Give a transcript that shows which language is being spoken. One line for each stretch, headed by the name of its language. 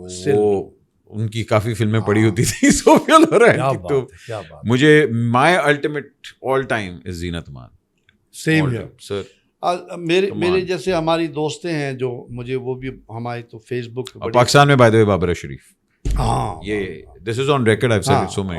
Urdu: وہ ان کی کافی فلمیں پڑی ہوتی تھی صوفیہ لورین کی. تو مجھے
English: my ultimate all time is Zeenat Aman.
Urdu: سیم ہے سر. میرے جیسے ہماری دوستیں ہیں جو مجھے وہ بھی ہماری تو فیس بک پاکستان میں
English: by the way
Urdu: بابر شریف. ہاں
English: یہ this is on record, I have said it so many.